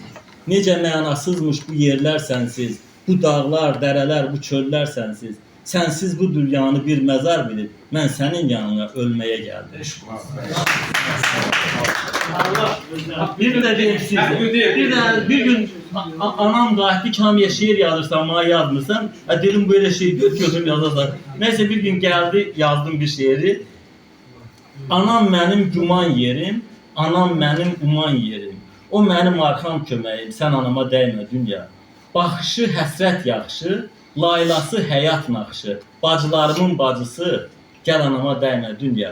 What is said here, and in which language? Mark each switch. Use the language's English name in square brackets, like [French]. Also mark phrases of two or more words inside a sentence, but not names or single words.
[Azerbaijani] Necə mənasızmış bu yerlər sənsiz, bu dağlar, dərələr, bu çöllər sənsiz. Sənsiz bu dünyanı bir məzar bilib, mən sənin yanına ölməyə gəldim. Bir də bir gün anam qayıtdı ki, hamıya şeir yazırsan, [Turkish] bana yazmırsan. Dedim böyle şey gözüm yazarsan. Neyse bir gün geldi, yazdım bir şeiri. [Azerbaijani] Anam mənim güman yerim, anam mənim uman yerim. O mənim arxam köməyim, sən anama dəymə dünya. Baxışı həsrət yaxşı, laylası həyat naxşı. Bacılarımın bacısı, gəl anama dəymə dünya.